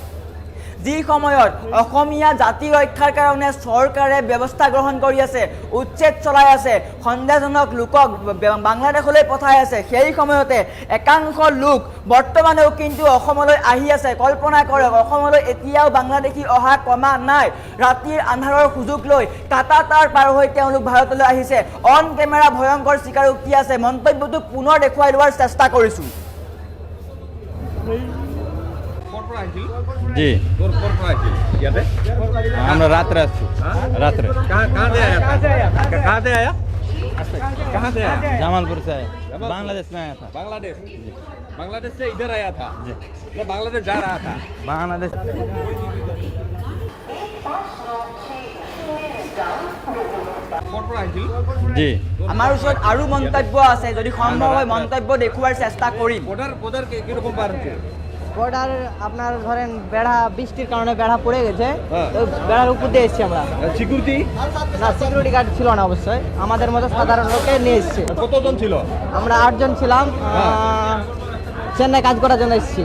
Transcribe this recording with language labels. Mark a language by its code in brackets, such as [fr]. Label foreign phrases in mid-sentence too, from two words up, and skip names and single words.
[as] যি সময়ত অসমীয়া জাতি ৰক্ষাৰ কাৰণে চৰকাৰে ব্যৱস্থা গ্ৰহণ কৰি আছে উচ্ছেদ চলাই আছে সন্দেহজনক লোকক বাংলাদেশলৈ পঠাই আছে সেই সময়তে একাংশ লোক বৰ্তমানেও কিন্তু অসমলৈ আহি আছে কল্পনা কৰক অসমলৈ এতিয়াও বাংলাদেশী অহা কমা নাই ৰাতিৰ আন্ধাৰৰ সুযোগ লৈ কাটা তাঁৰ পাৰ হৈ তেওঁলোক ভাৰতলৈ আহিছে [en] on camera [as] ভয়ংকৰ স্বীকাৰোক্তি আছে মন্তব্যটো পুনৰ দেখুৱাই লোৱাৰ চেষ্টা কৰিছোঁ [hi] जी हम रात रात कहाँ से आया जमालपुर से आया बांग्लादेश में आया था बांग्लादेश से इधर आया था मैं बांग्लादेश जा रहा था बांग्लादेश जी [as] আমাৰ ওচৰত আৰু মন্তব্য আছে যদি সম্ভৱ হয় মন্তব্য দেখুৱাৰ চেষ্টা কৰিম [bn] বর্ডার কিরকম পার হচ্ছে বর্ডার আপনার ধরেন বেড়া বৃষ্টির কারণে বেড়া পড়ে গেছে হ্যাঁ। ওই বেড়ার উপর দিয়ে এসেছি আমরা সিকিউরিটি না [en] security guard [bn] ছিল না অবশ্যই আমাদের মতো সাধারণ লোকে নিয়ে এসছে কতজন ছিল আমরা 8 জন ছিলাম চেন্নাই কাজ করার জন্য এসেছি